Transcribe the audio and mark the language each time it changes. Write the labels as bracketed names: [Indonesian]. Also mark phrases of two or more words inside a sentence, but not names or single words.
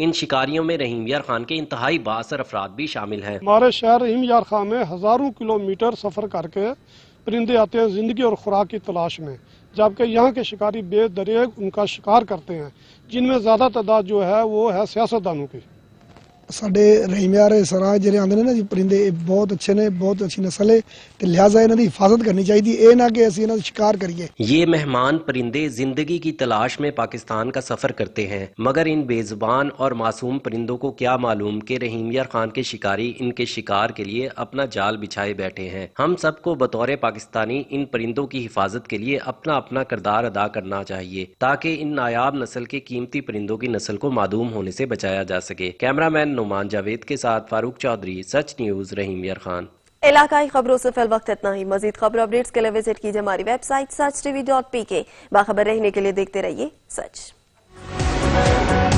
[Urdu] ان شکاریوں میں رحیم یار خان کے انتہائی بااثر افراد بھی شامل ہیں. ہمارے شہر رحیم یار خان میں ہزاروں کلومیٹر سفر کر کے پرندے آتے ہیں زندگی اور خوراک کی تلاش میں، جبکہ یہاں کے شکاری بے دریغ ان کا شکار کرتے ہیں، جن میں زیادہ تعداد جو ہے وہ ہے سیاستدانوں کی. [Punjabi] ਸਾਡੇ ਰਹੀਮ ਯਾਰ ਸਰਾਂ ਜਿਹੜੇ ਆਉਂਦੇ ਨੇ ਨਾ ਜੀ ਪਰਿੰਦੇ, ਇਹ ਬਹੁਤ ਅੱਛੇ ਨੇ, ਬਹੁਤ ਅੱਛੀ ਨਸਲ ਹੈ ਤੇ ਲਿਹਾਜ਼ਾ ਇਹਨਾਂ ਦੀ ਹਿਫਾਜ਼ਤ ਕਰਨੀ ਚਾਹੀਦੀ. ਇਹ ਨਾ ਕਿ ਅਸੀਂ ਇਹਨਾਂ ਦਾ ਸ਼ਿਕਾਰ ਕਰੀਏ. [Urdu] یہ مہمان پرندے زندگی کی تلاش میں پاکستان کا سفر کرتے ہیں، مگر ان بے زبان اور معصوم پرندوں کو کیا معلوم کہ رحیم یار خان کے شکاری ان کے شکار کے لیے اپنا جال بچھائے بیٹھے ہیں. ہم سب کو بطور پاکستانی ان پرندوں کی حفاظت کے لیے اپنا اپنا کردار ادا کرنا چاہیے تاکہ ان نایاب نسل کے قیمتی پرندوں کی نسل کو معدوم ہونے سے بچایا جا سکے. کیمرہ مین نعمان جاوید کے ساتھ فاروق چودھری، سچ نیوز، رحیم یار خان. علاقائی خبروں سے فی الوقت اتنا ہی. مزید خبر اپڈیٹس کے لیے وزٹ کیجیے ہماری ویب سائٹ sach.tv.pk. باخبر رہنے کے لیے دیکھتے رہیے سچ.